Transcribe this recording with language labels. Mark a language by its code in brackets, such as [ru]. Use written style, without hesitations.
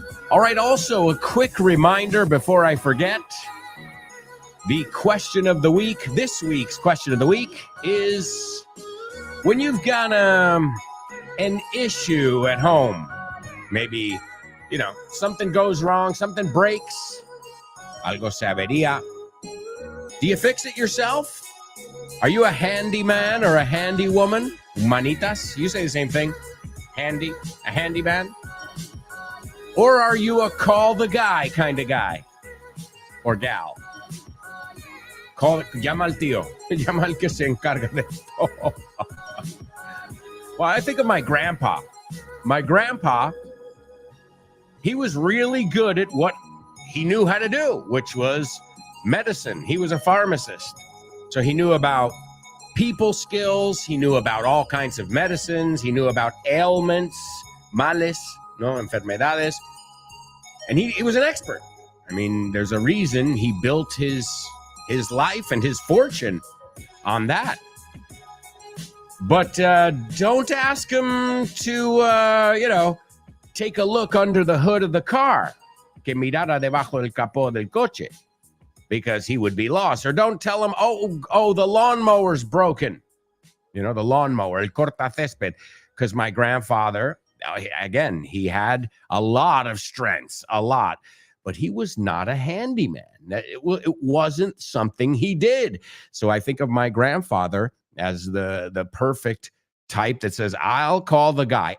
[en] All right, also a quick reminder before I forget. The question of the week, this week's question of the week is, when you've got an issue at home, maybe, something goes wrong, something breaks, [es] algo se avería, [en] do you fix it yourself? Are you a handyman or a handy woman? Manitas, you say the same thing. Handy, a handyman? Or are you a call the guy kind of guy or gal? [es] Llama al tío. Llama al que se encarga de esto. [en] Well, I think of my grandpa. My grandpa, he was really good at what he knew how to do, which was medicine. He was a pharmacist. So he knew about people skills. He knew about all kinds of medicines. He knew about ailments, [es] males, enfermedades. [en] And he was an expert. I mean, there's a reason he built his life and his fortune on that. But don't ask him to, take a look under the hood of the car. [es] Que mirara debajo del capó del coche. [en] Because he would be lost. Or don't tell him, oh, the lawnmower's broken. The lawnmower, [es] el cortacésped. [en] Because my grandfather, again, he had a lot of strengths, a lot. But he was not a handyman. It wasn't something he did. So I think of my grandfather as the perfect type that says, I'll call the guy.